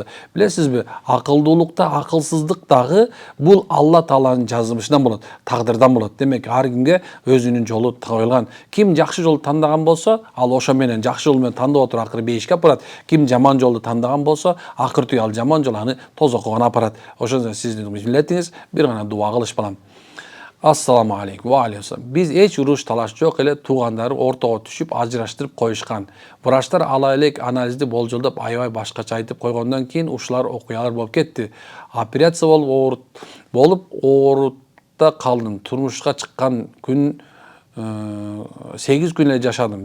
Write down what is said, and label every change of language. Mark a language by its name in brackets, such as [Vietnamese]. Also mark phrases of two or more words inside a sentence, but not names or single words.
[Kyrgyz] Билесизби, акылдуулукта, акылсыздыктагы бул Алла Тааланын жазымышынан болот, тагдырдан болот. Демек, ар кимге өзүнүн жолу коюлган. Ким жакшы жолду тандаган болсо, ал ошо менен жакшы жол менен тандап отуруп акыры бейишке апарат. Ким жаман жолду тандаган болсо, акыртыы ал жаман жол аны тозоккого апарат. Ошондон сиздин милдетиңиз бир гана дуа кылыш балам. [Arabic] السلام عليكم. وعليكم. [Kyrgyz] Биз эч уруш талаш жок эле, туугандары ортого түшүп ажыраштырып коюшкан. Врачтар ала элек анализди болжолдоп аябай башкача айтып койгондон кийин ушулар окуялар болуп кетти. Операция болуп оорутта калдым. Турмушка чыккан күн 8 күн эле жашадым.